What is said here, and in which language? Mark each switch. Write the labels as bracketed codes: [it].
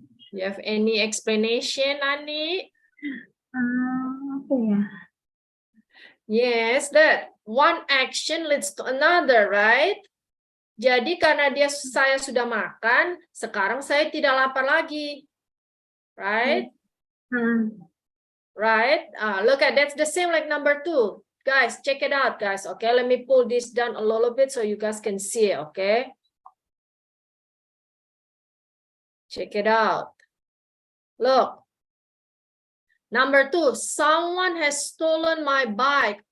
[en] You have any explanation, Ani? [id] Apa ya? [en] Yes, that one action leads to another, right? [id] Jadi karena saya sudah makan, sekarang saya tidak lapar lagi, right? [en] Right? Look at that's the same like number 2. Guys, check it out, guys. Okay, let me pull this down a little bit so you guys can see it. Okay, check it out. Look, number 2. Someone has stolen my bike.